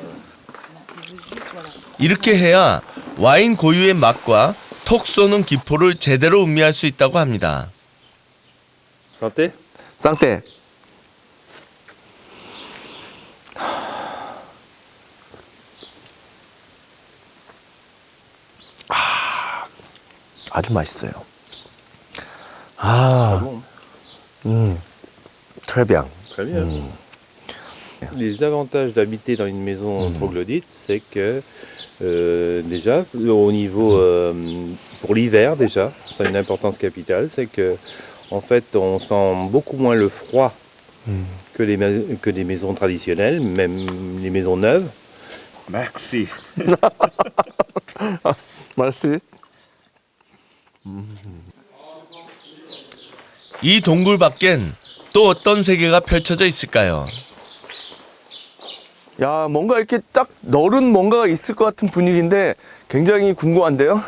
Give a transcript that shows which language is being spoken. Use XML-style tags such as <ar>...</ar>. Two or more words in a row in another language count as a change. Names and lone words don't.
<ko>이렇게 해야 와인 고유의 맛과 톡 쏘는 기포를 제대로 음미할 수 있다고 합니다.</ko> <fr>Santé.</fr> <ko>쌍떼. 아주 맛있어요.</ko> <fr>très bien. Très bien. Les avantages d'habiter dans une maison troglodyte, c'est que déjà, au niveau pour l'hiver déjà, ça a une importance capitale, c'est que en fait, on sent beaucoup moins le froid que les maisons traditionnelles, même les maisons neuves. Merci.</fr> <ko>맛있지? 이 동굴 밖엔 또 어떤 세계가 펼쳐져 있을까요? 야, 뭔가 이렇게 딱 너른 뭔가가 있을 것 같은 분위기인데 굉장히 궁금한데요?</ko>